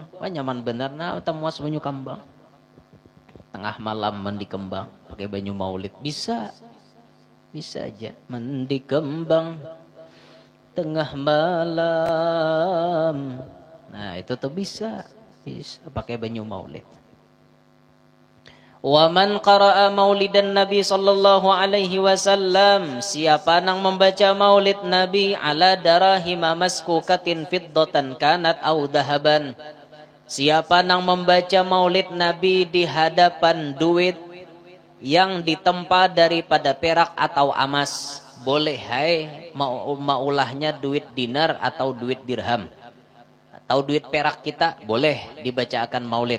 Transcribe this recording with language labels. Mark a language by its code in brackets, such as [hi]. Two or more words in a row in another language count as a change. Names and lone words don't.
[bjn] Wah nyaman bener nah betamuas banyu kambang. Tengah malam mandi kembang pakai banyu maulid, bisa aja mandi kembang tengah malam. Nah itu tuh bisa pakai banyu maulid. [ar] ومن قرأ مولد النبي صلى الله عليه وسلم, [bjn] siapa nang membaca maulid Nabi [ar] على دراهم مسكوكة فضة كانت أو ذهبا. [bjn] Siapa nang membaca maulid Nabi di hadapan duit yang ditempa daripada perak atau emas, boleh maulahnya duit dinar atau duit dirham atau duit perak kita, boleh dibacakan maulid.